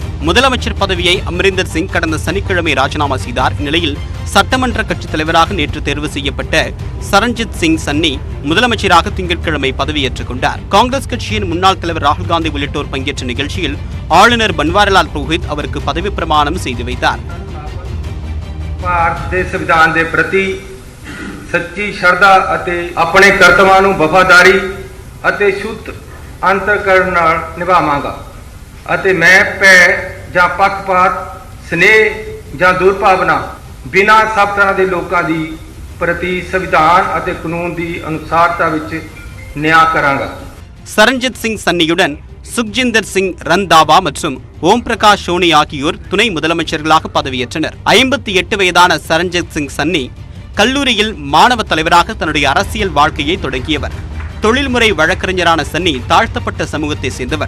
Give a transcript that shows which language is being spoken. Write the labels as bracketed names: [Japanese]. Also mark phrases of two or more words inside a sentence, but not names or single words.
[Tamil] முதலமைச்சர் பதவியை அமரிந்தர் சிங் கடந்த சனிக்கிழமை ராஜினாமா செய்தார். இந்நிலையில் சட்டமன்ற கட்சித் தலைவராக நேற்று தேர்வு செய்யப்பட்ட சரண்ஜித் சிங் சன்னி முதலமைச்சராக திங்கட்கிழமை பதவியேற்றுக் கொண்டார். காங்கிரஸ் கட்சியின் முன்னாள் தலைவர் ராகுல் காந்தி உள்ளிட்டோர் பங்கேற்ற நிகழ்ச்சியில் ஆளுநர் பன்வாரிலால் புரோஹித் அவருக்கு பதவி பிரமாணம் செய்து வைத்தார். [Punjabi] ਭਾਰਤ ਦੇ ਸੰਵਿਧਾਨ ਦੇ ਪ੍ਰਤੀ ਸੱਚੀ ਸ਼ਰਧਾ ਅਤੇ ਆਪਣੇ ਕਰਤੱਵਾਂ ਨੂੰ ਵਫਾਦਾਰੀ ਅਤੇ ਸ਼ੁੱਧ ਅੰਤਰਕਰਨ ਨਾਲ ਨਿਭਾਵਾਂਗਾ ਅਤੇ ਮੈਂ ਭੈ ਜਾਂ ਪੱਖਪਾਤ ਸਨੇਹ ਜਾਂ ਦੁਰਭਾਵਨਾ ਬਿਨਾਂ ਸਭ ਤਰ੍ਹਾਂ ਦੇ ਲੋਕਾਂ ਦੀ ਪ੍ਰਤੀ ਸੰਵਿਧਾਨ ਅਤੇ ਕਾਨੂੰਨ ਦੀ ਅਨੁਸਾਰਤਾ ਵਿੱਚ ਨਿਆਂ ਕਰਾਂਗਾ. [Tamil] சரண்ஜித் சிங் சன்னியுடன் சுக்ஜிந்தர் சிங் ரந்தாவா மற்றும் ஓம் பிரகாஷ் சோனி ஆகியோர் துணை முதலமைச்சர்களாக பதவியேற்றனர். 58 வயதான சரண்ஜித் சிங் சன்னி கல்லூரியில் மாணவ தலைவராக தன்னுடைய அரசியல் வாழ்க்கையை தொடங்கியவர். தொழில்முறை வழக்கறிஞரான சன்னி தாழ்த்தப்பட்ட சமூகத்தை சேர்ந்தவர்.